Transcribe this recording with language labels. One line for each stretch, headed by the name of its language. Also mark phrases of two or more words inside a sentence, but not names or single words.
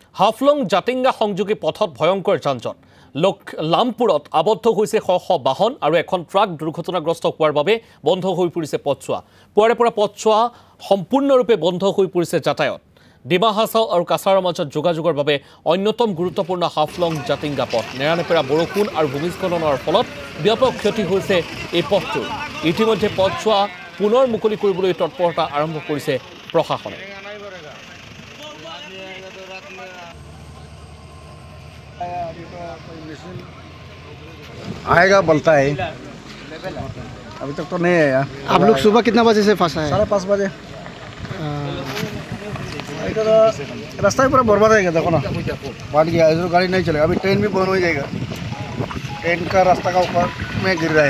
Assamese: হাফলং জাতিংগা সংযোগী পথত ভয়ঙ্কৰ যানজট লামপুৰত আবদ্ধ হৈছে শ শ বাহন আৰু এখন ট্ৰাক দুৰ্ঘটনাগ্ৰস্ত হোৱাৰ বাবে বন্ধ হৈ পৰিছে পথছোৱা পুৱাৰে পৰা পথছোৱা সম্পূৰ্ণৰূপে বন্ধ হৈ পৰিছে যাতায়াত ডিমা হাছাও আৰু কাছাৰৰ মাজত যোগাযোগৰ বাবে অন্যতম গুৰুত্বপূৰ্ণ হাফলং জাতিংগা পথ নেৰানেপেৰা বৰষুণ আৰু ভূমিস্খলনৰ ফলত ব্যাপক ক্ষতি হৈছে এই পথটোৰ ইতিমধ্যে পথছোৱা পুনৰ মুকলি কৰিবলৈ তৎপৰতা আৰম্ভ কৰিছে প্ৰশাসনে
Hindi: आएगा बोलता है अभी तक तो नहीं आया। आप लोग सुबह कितना बजे से फंसा है? 5:30 बजे। रास्ता ही पूरा बर्बाद है देखो ना फाट गया इधर गाड़ी नहीं चलेगा अभी ट्रेन भी बंद हो जाएगा ट्रेन का रास्ता का ऊपर में गिर रहा है